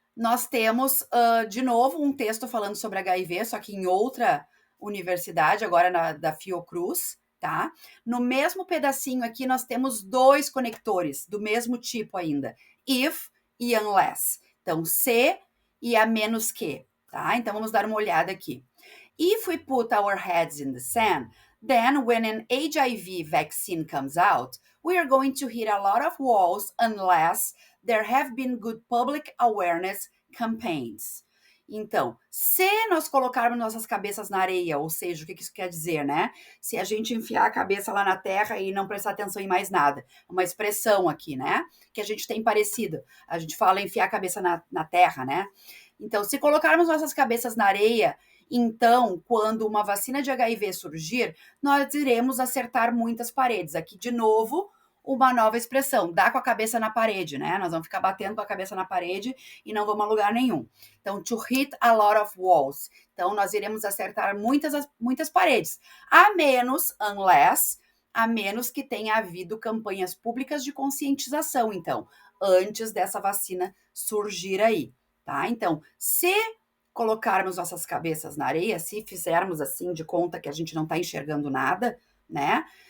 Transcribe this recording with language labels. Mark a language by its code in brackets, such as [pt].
[pt] Nós temos, de novo, um texto falando sobre HIV, só que em outra universidade, agora da Fiocruz, tá? No mesmo pedacinho aqui, nós temos 2 conectores, do mesmo tipo ainda, if e unless. Então, se e a menos que, tá? Então, vamos dar uma olhada aqui. [en] If we put our heads in the sand, then when an HIV vaccine comes out, we are going to hit a lot of walls unless there have been good public awareness campaigns. [pt] Então, se nós colocarmos nossas cabeças na areia, ou seja, o que isso quer dizer, né? Se a gente enfiar a cabeça lá na terra e não prestar atenção em mais nada. Uma expressão aqui, né? Que a gente tem parecido. A gente fala enfiar a cabeça na terra, né? Então, se colocarmos nossas cabeças na areia, então, quando uma vacina de HIV surgir, nós iremos acertar muitas paredes. Aqui, de novo, uma nova expressão, dar com a cabeça na parede, né? Nós vamos ficar batendo com a cabeça na parede e não vamos a lugar nenhum. [en] Então, to hit a lot of walls. [pt] Então, nós iremos acertar muitas paredes. A menos que tenha havido campanhas públicas de conscientização, então, antes dessa vacina surgir aí, tá? Então, se colocarmos nossas cabeças na areia, se fizermos assim de conta que a gente não está enxergando nada, né?